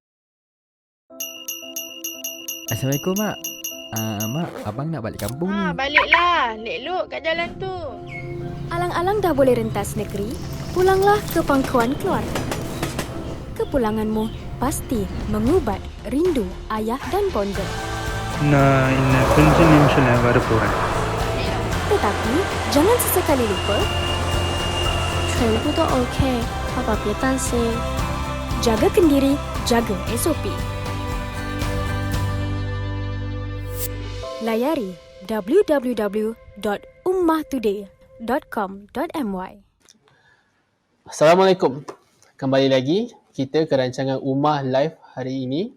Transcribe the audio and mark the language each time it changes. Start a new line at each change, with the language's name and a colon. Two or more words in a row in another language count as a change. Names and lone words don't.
Malay: Assalamualaikum Mak. Mak, abang nak balik kampung ni. Baliklah. Elok kat jalan tu. Alang-alang dah boleh rentas negeri, pulanglah ke pangkuan keluarga. Kepulanganmu pasti mengubat rindu ayah dan bonda.
Tamil: நான் இன்னும் கொஞ்ச நிமிஷம்ல வரப்போறேன்.
Malay: Tetapi jangan sesekali lupa
Chinese: 全部都 OK， 爸爸别担心。
Malay: jaga kendiri, jaga SOP. Layari www.ummahtoday.com.my. Assalamualaikum. Kembali lagi kita ke rancangan Ummah Live hari ini.